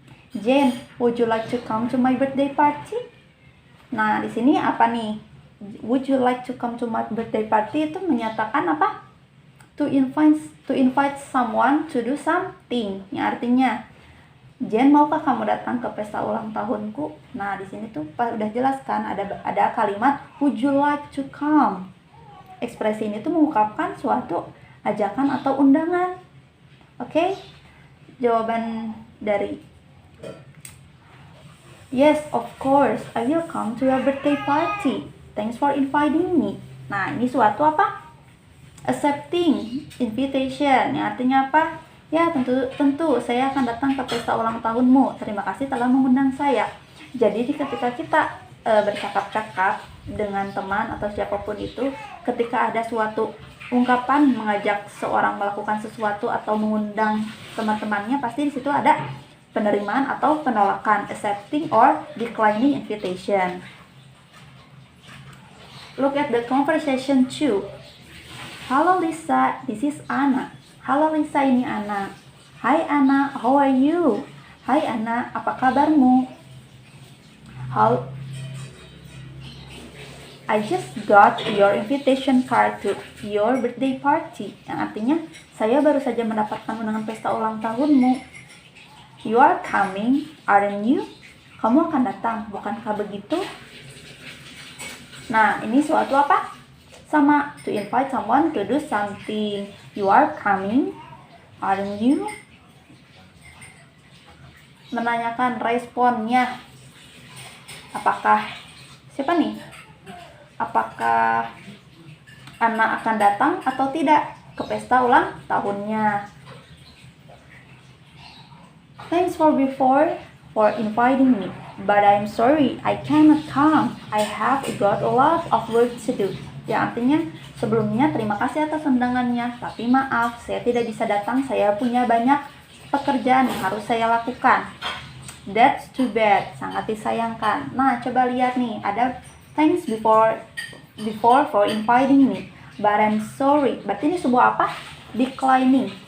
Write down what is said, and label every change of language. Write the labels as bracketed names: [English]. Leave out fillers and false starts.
[English] Jane, would you like to come to my birthday party? [Indonesian] Nah, di sini apa nih? [English] Would you like to come to my birthday party [Indonesian] itu menyatakan apa? [English] To invite someone to do something. [Indonesian] Yang artinya, Jen, maukah kamu datang ke pesta ulang tahunku? Nah, di sini tuh udah jelas kan, ada kalimat [English] would you like to come. [Indonesian] Ekspresi ini tuh mengungkapkan suatu ajakan atau undangan. Oke? Jawaban dari [English] yes, of course, I will come to your birthday party. Thanks for inviting me. [Indonesian] Nah, ini suatu apa? [English] Accepting invitation. [Indonesian] Yang artinya apa? Ya, tentu saya akan datang ke pesta ulang tahunmu. Terima kasih telah mengundang saya. Jadi ketika kita bercakap-cakap dengan teman atau siapapun itu, ketika ada suatu ungkapan mengajak seorang melakukan sesuatu atau mengundang teman-temannya, pasti di situ ada penerimaan atau penolakan, [English] accepting or declining invitation. Look at the conversation 2. Halo Lisa, this is Anna. [Indonesian] Halo Lisa, ini Anna. [English] Hai Anna, how are you? [Indonesian] Hai Anna, apa kabarmu? [English] I just got your invitation card to your birthday party. [Indonesian] Yang artinya, saya baru saja mendapatkan undangan pesta ulang tahunmu. [English] You are coming, aren't you? [Indonesian] Kamu akan datang, bukankah begitu? Nah, ini suatu apa? Sama, [English] to invite someone to do something. You are coming, aren't you? [Indonesian] Menanyakan responnya. Apakah, siapa nih? Apakah Anna akan datang atau tidak ke pesta ulang tahunnya? [English] Thanks for inviting me, but I'm sorry I cannot come. I have got a lot of work to do. [Indonesian] Yang artinya, sebelumnya terima kasih atas undangannya, tapi maaf, saya tidak bisa datang. Saya punya banyak pekerjaan yang harus saya lakukan. [English] That's too bad, [Indonesian] sangat disayangkan. Nah, coba lihat nih, ada [English] thanks before for inviting me, but I'm sorry. [Indonesian] Berarti ini sebuah apa? [English] Declining.